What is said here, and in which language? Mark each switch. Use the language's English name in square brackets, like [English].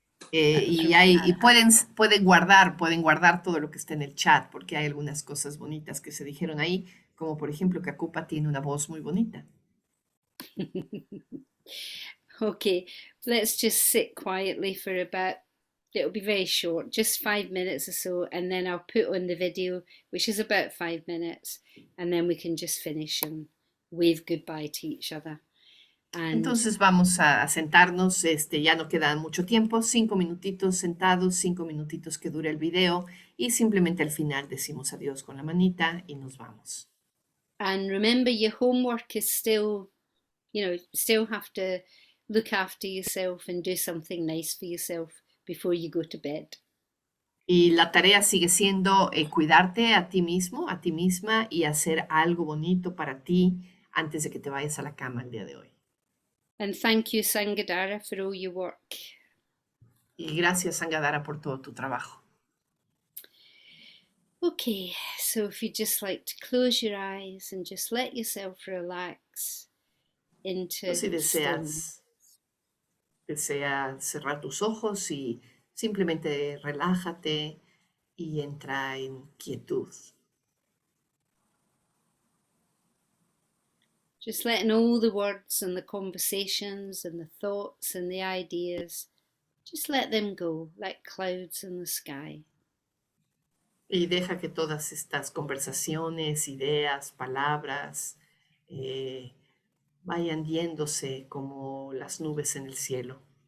[Spanish] Y pueden guardar todo lo que está en el chat, porque hay algunas cosas bonitas que se dijeron ahí, como por ejemplo que Akupa tiene una voz muy bonita. [English] Okay, let's just sit quietly for it'll be very short, just 5 minutes or so, and then I'll put on the video, which is about 5 minutes, and then we can just finish and wave goodbye to each other. [Spanish] Entonces vamos a sentarnos, ya no queda mucho tiempo, 5 minutitos sentados, 5 minutitos que dura el video, y simplemente al final decimos adiós con la manita y nos vamos. [English] And remember, your homework is still, still have to look after yourself and do something nice for yourself before you go to bed. [Spanish] Y la tarea sigue siendo cuidarte a ti mismo, a ti misma, y hacer algo bonito para ti antes de que te vayas a la cama el día de hoy. [English] And thank you, Sangadara, for all your work. [Spanish] Y gracias, Sangadara, por todo tu trabajo. [English] Okay, so if you'd just like to close your eyes and just let yourself relax into [Spanish] Si deseas Desea cerrar tus ojos y simplemente relájate y entra en quietud. [English] Just letting all the words and the conversations and the thoughts and the ideas, just let them go like clouds in the sky. [Spanish] Y deja que todas estas conversaciones, ideas, palabras vayan yéndose como las nubes en el cielo.